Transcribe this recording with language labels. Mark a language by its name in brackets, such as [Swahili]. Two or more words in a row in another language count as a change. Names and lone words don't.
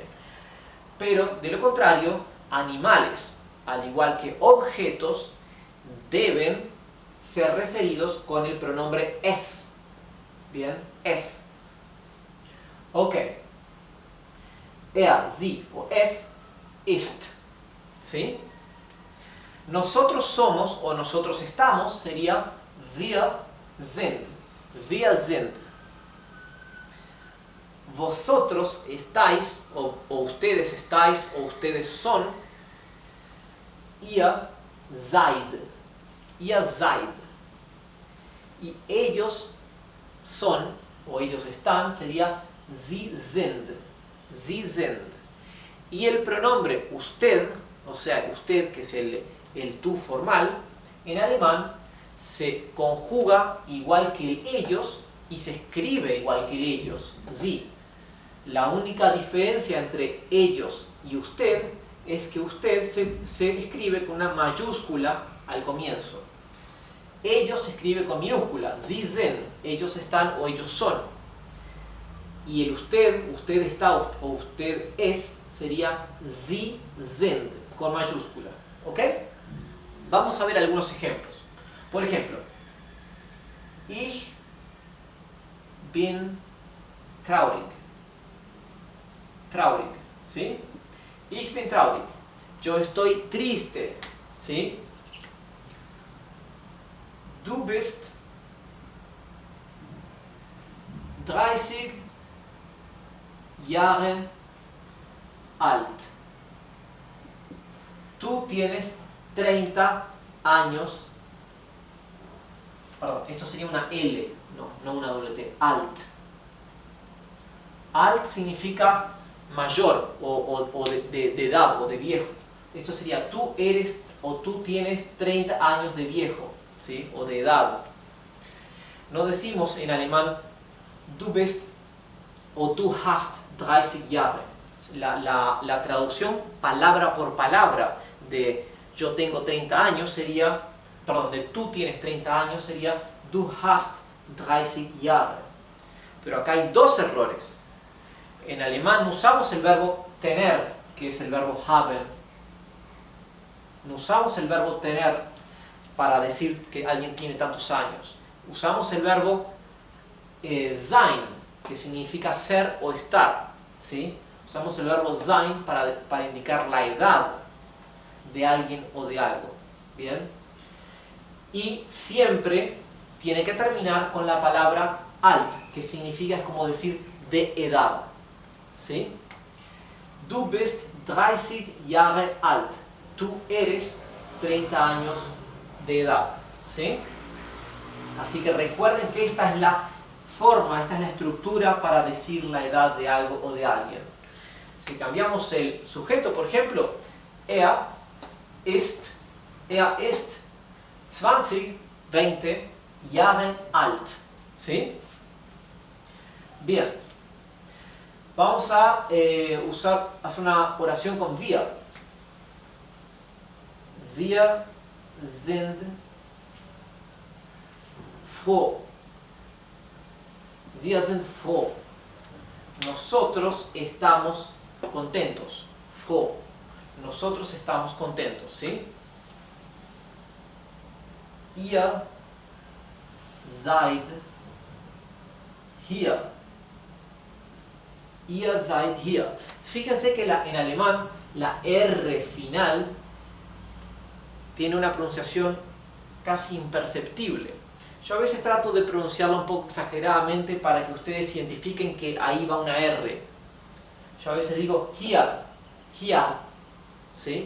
[Spanish] Pero, de lo contrario, animales, al igual que objetos, deben ser referidos con el pronombre es. Bien, es. Ok. [German] Er, sie o es, ist. [Spanish] ¿Sí? Nosotros somos o nosotros estamos sería [German] wir sind. Wir sind. [Spanish] Vosotros estáis o ustedes estáis o ustedes son. [German] Ihr seid. Ihr seid. [Spanish] Y ellos son o ellos están sería [German] sie sind. Sie sind. [Spanish] Y el pronombre usted, o sea, usted que es el tú formal, en alemán se conjuga igual que el ellos y se escribe igual que el ellos, sie. La única diferencia entre ellos y usted es que usted se escribe con una mayúscula al comienzo. Ellos se escribe con minúscula, [German] sie sind, [Spanish] ellos están o ellos son. Y el usted está o usted es, sería [German] sie sind, [Spanish] con mayúscula. ¿Ok? Vamos a ver algunos ejemplos. Por ejemplo, [German] ich bin traurig. [Spanish] Traurig, ¿sí? [German] Ich bin traurig. [Spanish] Yo estoy triste, ¿sí? [German] Du bist 30 Jahre alt. [Spanish] Tú tienes 30 años. Perdón, esto sería una L, no una doble T. [German] Alt. [Spanish] Alt significa mayor o de edad o de viejo. Esto sería tú eres o tú tienes 30 años de viejo, ¿sí? O de edad. No decimos en alemán [German] du bist [Spanish] o [German] du hast 30 Jahre. [Spanish] La traducción palabra por palabra de yo tengo 30 años sería, perdón, de tú tienes 30 años sería [German] du hast 30 Jahre. [Spanish] Pero acá hay dos errores. En alemán no usamos el verbo tener, que es el verbo haben. no usamos el verbo tener para decir que alguien tiene tantos años. Usamos el verbo sein, que significa ser o estar, ¿sí? Usamos el verbo sein para indicar la edad de alguien o de algo, ¿bien? Y siempre tiene que terminar con la palabra alt, que significa, es como decir, de edad, ¿sí? [German] Du bist 30 Jahre alt. [Spanish] Tú eres 30 años de edad, ¿sí? Así que recuerden que esta es la forma, esta es la estructura para decir la edad de algo o de alguien. Si cambiamos el sujeto, por ejemplo, [German] er ist 20 Jahre alt, [Spanish] ¿sí? Bien, vamos a hacer una oración con wir. [German] Wir sind froh. Wir sind froh. [Spanish] Nosotros estamos contentos. [German] Froh. [Spanish] Nosotros estamos contentos, ¿sí? [German] Ihr seid hier. Ihr seid hier. [Spanish] Fíjense que en alemán la R final tiene una pronunciación casi imperceptible. Yo a veces trato de pronunciarla un poco exageradamente para que ustedes identifiquen que ahí va una R. Yo a veces digo [German] hier, hier, [Spanish] ¿sí?